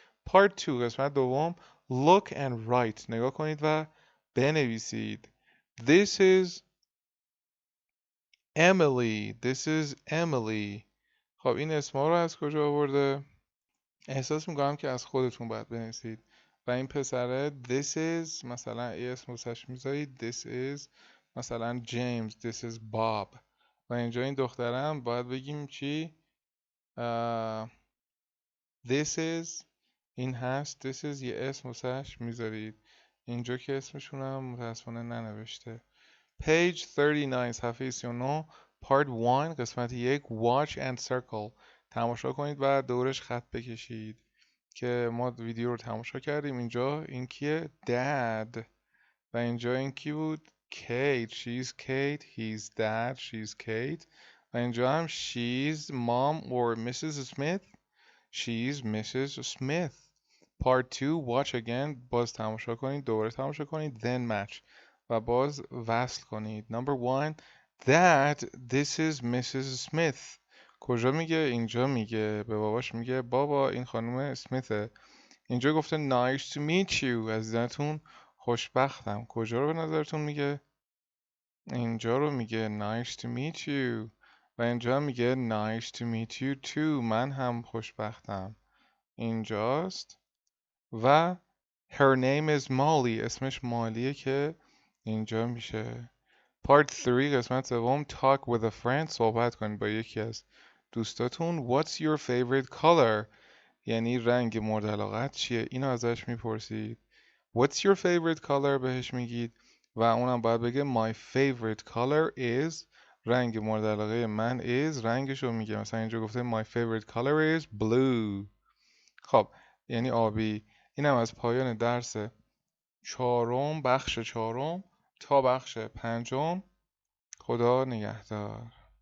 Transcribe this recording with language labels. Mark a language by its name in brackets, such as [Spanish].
[English] Part 2 [Persian] قسمت دوم [English] Look and write [Persian] نگاه کنید و بنویسید. [English] This is Emily. This is Emily. [Persian] خب این اسما رو از کجا آورده؟ احساس میکنم که از خودتون باید بنویسید. و این پسره this is مثلا ای اسم واسش میذارید. [English] This is مثلا James. This is Bob. [Persian] و اینجا این دخترم باید بگیم چی؟ This is این هست. This is یه اسم واسش میذارید. اینجا که اسمشون هم متاسفانه ننوشته. [English] Page 39 [Persian] صفحه 39 [English] Part 1 [Persian] قسمت 1 [English] Watch and Circle [Persian] تماشا کنید و دورش خط بکشید که ما ویدیو رو تماشا کردیم. اینجا این کیه؟ Dad. و اینجا این کی بود؟ Kate. [English] She's Kate. He's Dad. She's Kate. [Persian] و اینجا هم [English] she's Mom or Mrs. Smith. She's Mrs. Smith. Part 2 Watch again [Persian] باز تماشا کنید دوباره تماشا کنید [English] then match [Persian] و باز وصل کنید. [English] Number 1 That this is Mrs. Smith. [Persian] کجا میگه؟ اینجا میگه به باباش میگه بابا این خانم اسمیته. اینجا گفته [English] nice to meet you [Persian] عزیزتون خوشبختم. کجا رو به نظرتون میگه؟ اینجا رو میگه [English] nice to meet you [Persian] و اینجا میگه [English] nice to meet you too [Persian] من هم خوشبختم. اینجاست و [English] her name is Molly [Persian] اسمش مالیه که اینجا میشه. [English] Part 3 [Persian] قسمت سوم [English] talk with a friend [Persian] صحبت کنید با یکی از دوستاتون. [English] What's your favorite color [Persian] یعنی رنگ مورد علاقت چیه؟ اینو ازش میپرسید. [English] What's your favorite color [Persian] بهش میگید و اونم باید بگه [English] my favorite color is [Persian] رنگ مورد علاقه من is رنگشو میگه. مثلا اینجا گفته [English] my favorite color is blue. [Persian] خب یعنی آبی. اینم از پایان درس 4 بخش 4 تا بخش 5. خدا نگهدار.